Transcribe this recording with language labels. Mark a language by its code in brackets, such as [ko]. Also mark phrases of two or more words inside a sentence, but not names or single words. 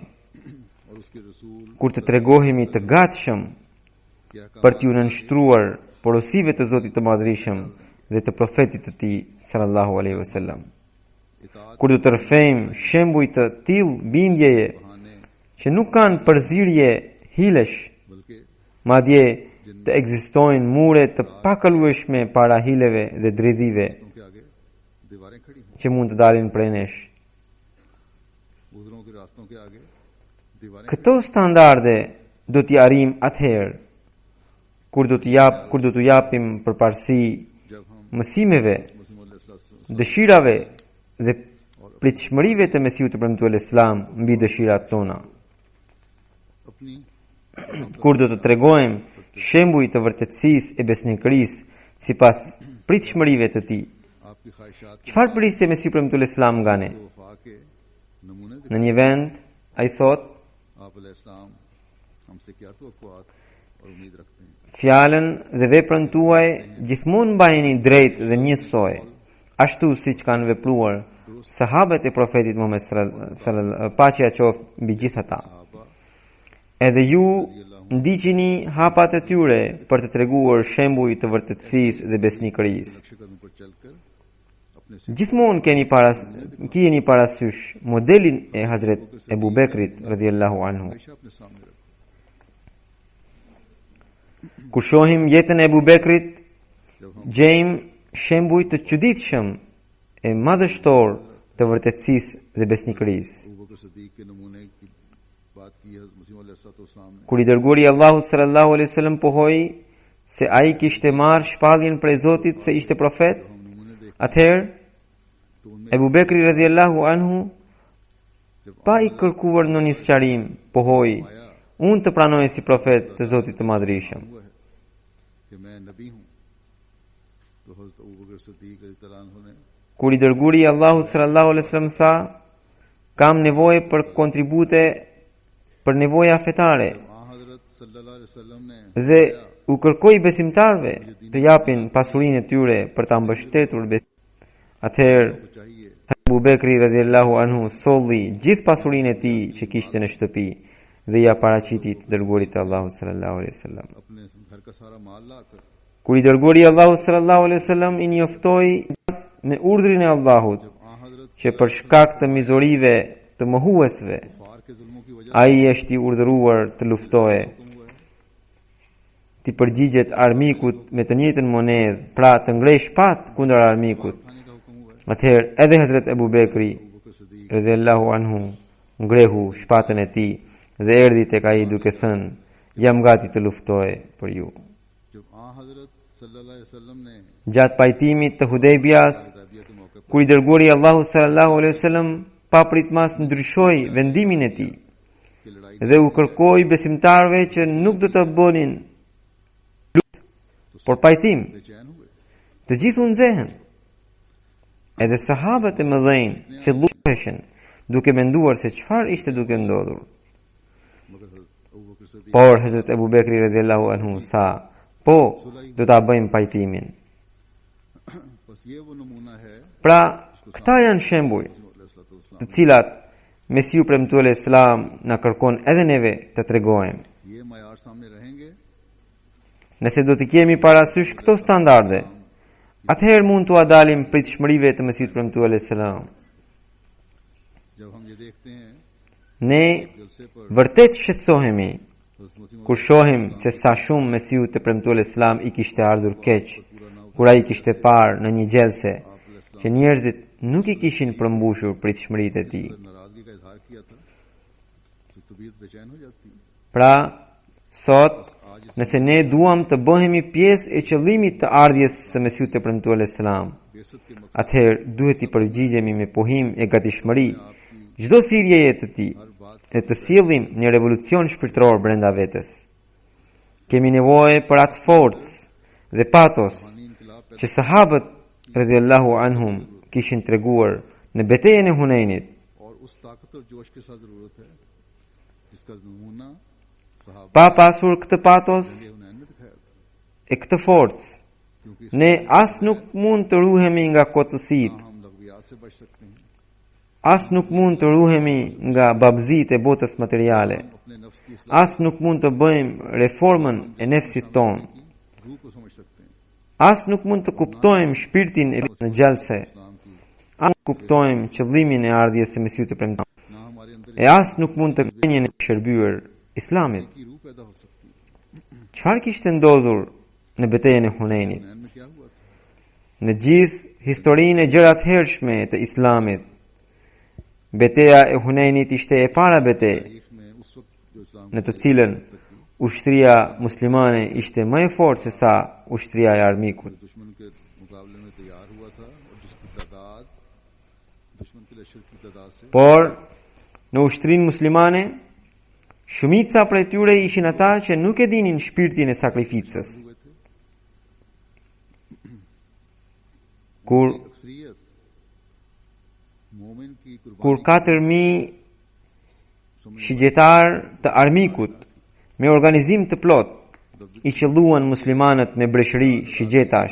[ur] اور اس کے رسول [sq] kur të tregohemi të gatshëm [ur] क्या [sq] për t'ju nënshtruar porosive të Zotit të Madhërisëm dhe të profetit të tij [ar] صلى الله عليه وسلم. [ur] इताअत [sq] Kur do të rrëfejmë shembuj të tillë bindjeje [ur] बहाने [sq] që nuk kanë përzierje hilesh, [ur] बल्कि [sq] madje të ekzistojnë mure të pakalueshme para hileve dhe dredhive [ur] ان کے آگے دیواریں کھڑی ہوں [sq] që mund të dalin prej nesh. [ur] بزرگوں کے راستوں کے آگے دیواریں [sq] Këto standarde do t'i arrijmë atëherë kur do të japim përparësi [ur] جب ہم [sq] mësimeve, [ur] मसीह [sq] dëshirave dhe pritshmërive të Mesiut të premtuar Islam mbi dëshirat tona. [ur] अपनी [sq] Kur do të tregojmë shembuj të vërtetësisë e besnikërisë sipas pritshmërive të tij. [ur] آپ کی خواہشات [sq] Çfarë priste Mesiu premtuar Islam nga ne? [ur] کو وفا کے نمونے [sq] Në një vend ai thot, [ur] آپ علیہ السلام ہم سے کیا توقعات اور امید رکھتے ہیں [sq] fjalën dhe veprën tuaj gjithmonë mbajini drejt dhe njësoj, ashtu siç kanë vepruar sahabët e profetit Muhammed sallallahu paqja qoftë mbi gjithë ata. [ur] सहाबा [sq] Edhe ju ndiqini hapat e tyre për të treguar shembuj të vërtetësisë dhe besnikërisë. [ur] نقشِ قدم پر چل کر اپنے سے [sq] Gjithmonë keni parasysh modelin e Hazret Ebu Bekrit [ar] رضي الله عنه. [ur] ہمیشہ اپنے سامنے رکھیں [sq] Kur shohim jetën e Ebu Bekrit, [ur] جب ہم [sq] gjejmë shembuj të çuditshëm e madhështor të vërtetësisë dhe besnikërisë. [ur] ابو بکر صدیق کے نمونے کی بات کی ہے مسیح علیہ السلام نے [sq] Kur i dërguari Allahu [ar] صلى الله عليه وسلم [sq] pohoi se ai kishte marrë shpalljen prej Zotit se ishte profet, [ur] ہم نمونے دیکھ [sq] atëherë [ur] تو ان میں [sq] Ebu Bekri [ar] رضي الله عنه [ur] जब [sq] pa i kërkuar në një sqarim, pohoi, unë të pranoj si profet të Zotit të Madhrishëm. [ur] ہوا ہے کہ میں نبی ہوں تو حضرت ابو بکر صدیق [ar] رضي الله عنه [ur] ने [sq] Kur i dërguari Allahu [ar] صلى الله عليه وسلم [sq] tha, kam nevojë për kontribute për nevoja fetare [ur] हज़रत [ar] صلى الله عليه وسلم [ur] ने [sq] dhe u kërkoi besimtarve të japin pasurinë e tyre për ta mbështetur besim. Atëherë [ur] کو چاہیے [sq] Abu Bekri [ar] رضي الله عنه [sq] solli gjithë pasurinë e tij që kishte në shtëpi dhe ja paraqiti të dërguarit të Allahut [ar] صلى الله عليه وسلم. [ur] اپنے گھر کا سارا مال لا کر [sq] Kur i dërguari Allahu [ar] صلى الله عليه وسلم [sq] i njoftoi me urdhrin e Allahut [ur] جب حضرت [sq] që për shkak të mizorive të mohuesve [ur] فار کے ظلموں کی وجہ [sq] ai është i urdhëruar të luftojë, [ur] سے ہوا ہے [sq] të përgjigjet armikut me të njëjtën monedhë, pra të ngrej shpat kundër armikut. [ur] کھانے کا حکم ہوا ہے [sq] Atëherë edhe Hazrat Abu Bekri [ur] अबू बकर सिद्दीक [ar] رضي الله عنه [sq] ngrehu shpatën e tij dhe erdhi tek ai duke thënë, jam gati të luftoj për ju. [ur] جب حضرت [ar] صلى الله عليه وسلم [ur] ने [sq] Gjatë pajtimit të Hudejbias, [ur] حدیبیہ کے موقع پر [sq] kur i dërguari Allahu [ar] صلى الله عليه وسلم [sq] pa pritmas ndryshoi vendimin e tij [ur] کی لڑائی [sq] dhe u kërkoi besimtarve që nuk do të bënin luftë, por pajtim, [ur] بے چین ہوئے [sq] të gjithë u nxehen. Edhe sahabët e mëdhenj fillueshin duke menduar se çfarë ishte duke ndodhur. [ur] مگر حضرت ابو بکر صدیق [sq] Por Hazrat Abu Bekri [ar] رضي الله عنه [sq] tha, po, do ta bëjmë pajtimin. [ur] بس یہ وہ نمونہ ہے [sq] Pra, këta janë shembuj [ur] अलैहिस्सलाम [sq] të cilat Mesiu premtuar Islam na kërkon edhe neve të tregojmë. [ur] یہ معیار سامنے رہیں گے [sq] Nëse do të kemi parasysh këto standarde, atëherë mund t'u dalim pritshmërive të Mesiut premtuar Islam. [ur] جب ہم یہ دیکھتے ہیں [sq] Ne [ur] جلسے پر [sq] vërtet shqetësohemi [ur] حضرت مسیح [sq] kur shohim se sa shumë Mesiu të premtuar Islam i kishte ardhur keq, kur ai kishte parë në një gjelse që njerëzit nuk i kishin përmbushur pritshmëritë e tij. [ur] ناراضگی کا اظہار کیا تھا تو طبیعت بے چین ہو جاتی [sq] Pra, sot nëse ne duam të bëhemi pjesë e qëllimit të ardhjes së Mesiut të premtuar Islam, [ur] بعثت کے مقصد [sq] atëherë duhet i përgjigjemi me pohim e gatishmëri çdo thirrjeje të tij [ur] ہر بات [sq] e të sjellim një revolucion shpirtëror brenda vetes. Kemi nevojë për atë forcë dhe patos [ur] इनकलाब [sq] që sahabët [ar] رضي الله عنهم [sq] kishin treguar në betejën e Hunenit. [ur] اور اس طاقت اور جوش کے ساتھ ضرورت ہے جس کا نمونہ صحابہ [sq] Pa pasur këtë patos [ur] نے حنین میں دکھایا تھا [sq] e këtë forcë, [ur] क्योंकि [sq] ne as nuk mund të ruhemi nga kotësitë, [ur] ہم لغویات سے بچ سکتے ہیں [sq] as nuk mund të ruhemi nga babëzitë e botës materiale, [ur] اپنے نفس کی اصلاح [sq] as nuk mund të bëjmë reformën e nefsit tonë, [ur] کی روح کو سمجھ سکتے ہیں [sq] as nuk mund të kuptojmë shpirtin e në gjallëse, [ur] اسلام کی [sq] as nuk kuptojmë qëllimin e ardhjes së Mesiut të premtuar, [ur] نہ ہمارے اندر [sq] e as nuk mund të gjenjen e shërbyer Islamit. [ur] کی روح پیدا ہو سکتی ہے [sq] Çfarë kishte ndodhur në betejën e Hunenit? [ur] حنین میں کیا ہوا تھا [sq] Në gjithë historinë e gjërat hershme të Islamit, beteja e Hunenit ishte e para betejë [ur] تاریخ میں اس وقت جو اسلام [sq] në të cilën ushtria muslimane ishte më e fortë se sa ushtria e armikut. [ur] دشمن کے مقابلے میں تیار ہوا تھا اور جس کی تعداد دشمن کے لشکر کی تعداد سے [sq] Por në ushtrinë muslimane, shumica prej tyre ishin ata që nuk e dinin shpirtin e sakrificës. [ur] ہوئے تھے. [sq] Kur [ur] اکثریت مومن کی [sq] kur [ur] कुर्बानी [sq] 4000 shigjetar të armikut me organizim të plot i qelluan muslimanët me breshëri shigjetash.